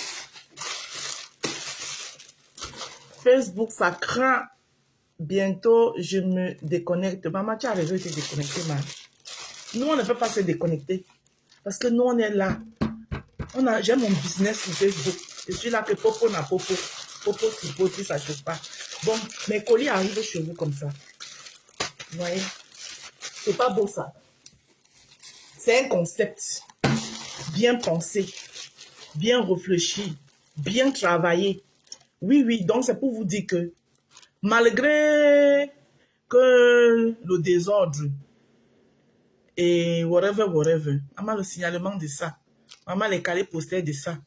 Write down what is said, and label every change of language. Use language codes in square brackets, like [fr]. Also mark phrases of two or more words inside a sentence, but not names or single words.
[fr] Facebook, ça craint. Bientôt, je me déconnecte. Maman, tu as raison de te déconnecter, man. Nous, on ne peut pas se déconnecter. Parce que nous, on est là. J'ai mon business sur Facebook. Je suis là que popo na popo. Popo si ça ne chauffe pas. Bon, mes colis arrivent chez vous comme ça. Vous voyez? C'est pas beau ça. C'est un concept bien pensé, bien réfléchi, bien travaillé. Oui, donc c'est pour vous dire que malgré que le désordre et whatever, maman le signalement de ça, maman les calés posters de ça.